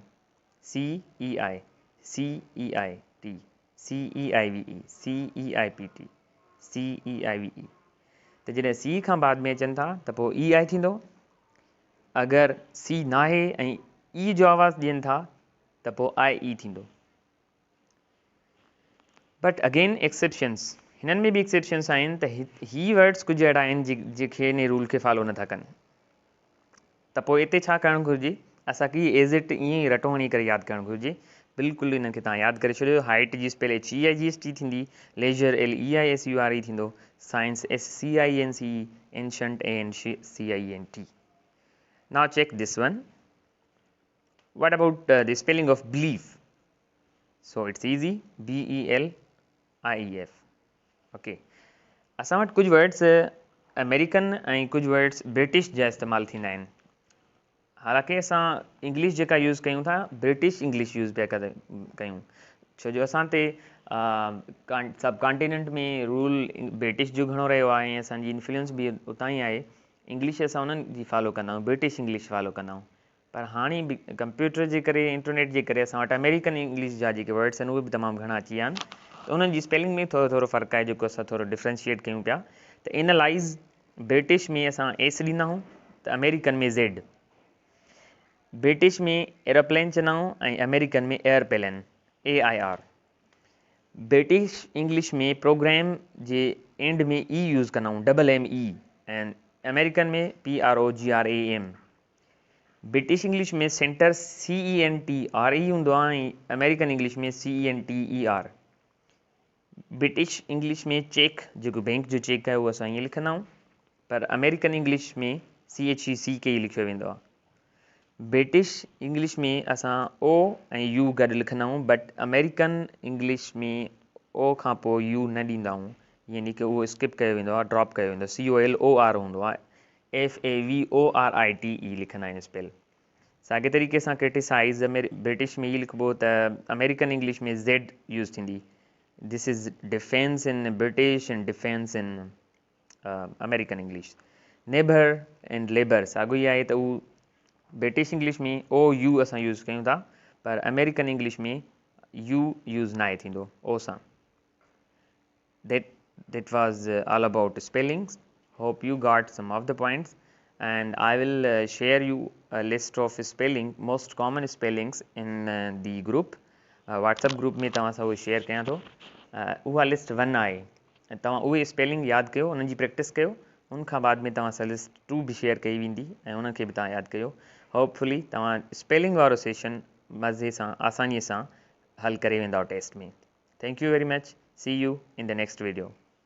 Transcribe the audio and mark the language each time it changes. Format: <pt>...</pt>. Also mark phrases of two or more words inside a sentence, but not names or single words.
<en>CEI, CEIT, CEIVE, CEIPT, CEIVE.</en> <sd>त जॾहिं C खां बाद में अचनि था त पोइ EI थींदो. अगरि C नाहे ऐं E जो आवाज़ ॾियनि था त पोइ IE थींदो.</sd> <en>But again exceptions,</en> <sd>हिननि में बि एक्सेप्शंस आहिनि त ही वर्ड्स कुझु अहिड़ा आहिनि जेके हिन रूल खे फॉलो नथा कनि. त पोइ हिते छा करणु घुरिजे, असांखे</sd> <en>as it</en> <sd>ईअं ई रटो हणी करे यादि करणु घुरिजे. बिल्कुलु हिन खे तव्हां यादि करे छॾियो. हाइट जी स्पेल HEIGHT थींदी, लेजर LEISURE थींदो, साइंस SCIENCE, एंशंट ANCIENT.</sd> <en>Now check this one. What about the spelling of belief? So it's easy, BELIEF. ओके.</en> <sd>असां वटि कुझु वर्ड्स अमेरिकन ऐं कुझु वर्ड्स ब्रिटिश जा इस्तेमालु थींदा आहिनि. हालांकि असां इंग्लिश जेका यूज़ कयूं था,</sd> <en>British English</en> <sd>यूज़ पिया कयूं, छो जो असां ते</sd> <en>sub continent</en> <sd>में रूल ब्रिटिश जो घणो रहियो आहे ऐं असांजी इन्फ्लुएंस बि उतां ई आहे. इंग्लिश असां उन्हनि जी फॉलो कंदा आहियूं,</sd> <en>British English</en> <sd>फॉलो कंदा आहियूं. पर हाणे बि कंप्यूटर जे करे, इंटरनेट जे करे असां वटि</sd> <en>American English</en> <sd>जा जेके वर्ड्स आहिनि उहे बि तमामु घणा अची विया आहिनि. त उन्हनि जी स्पेलिंग में थोरो फ़र्क़ु आहे जेको असां थोरो डिफ्रेंशिएट कयूं पिया. त इन लाइज़ ब्रिटिश में असां S ॾींदा आहियूं त अमेरिकन में Z. ब्रिटिश में एरोप्लेन चवंदा आहियूं ऐं अमेरिकन में एयरप्लेन, AIR.</sd> <en>British English</en> <sd>में प्रोग्राम जे एंड में E यूज़ कंदा आहियूं, MME, ऐं अमेरिकन में PROGRAM.</sd> <en>British English</en> <sd>में सेंटर CENTRE हूंदो आहे ऐं</sd> <en>American English</en> <sd>में CENTER.</sd> <en>British English में check,</en> <sd>जेको बैंक जो चेक आहे उहो असां ईअं लिखंदा आहियूं, पर</sd> <en>American English</en> <sd>में CHECK लिखियो वेंदो आहे।</sd> <en>British English</en> <sd>में असां ओ ऐं यू गॾु लिखंदा आहियूं, बट</sd> <en>American English</en> <sd>में ओ खां पोइ यू न ॾींदा आहियूं, यानी कि उहो स्किप कयो वेंदो आहे, ड्रॉप कयो वेंदो आहे। COLOR हूंदो आहे, FAVORITE लिखंदा आहिनि स्पेल। साॻे तरीक़े सां क्रिटिसाइज़ ब्रिटिश में ई लिखिबो त</sd> <en>American English</en> <sd>में Z यूज़ थींदी।</sd> <en>This is defence in British and defense in American English.</en> <sd>नेबर एंड लेबर साॻियो ई आहे, त उहो</sd> <en>British English</en> <sd>में ओ यू असां यूज़ कयूं था, पर</sd> <en>American English</en> <sd>में यू यूज़ न आहे थींदो ओ सां।</sd> <en>That was all about spellings. Hope you got some of the points, and I will share you a list of spelling, most common spellings in the group. WhatsApp group</en> <sd>में तव्हां सां उहो शेयर कयां थो। उहा लिस्ट 1 आहे, तव्हां उहे स्पेलिंग यादि कयो, उन्हनि जी प्रैक्टिस कयो। उन खां बाद में तव्हां सां लिस्ट 2 बि शेयर कई वेंदी ऐं उनखे बि तव्हां यादि कयो। होपफुली तव्हां स्पेलिंग वारो सेशन मज़े सां आसानीअ सां हल करे वेंदव टेस्ट में।</sd> <en>Thank you very much. See you in the next video.</en>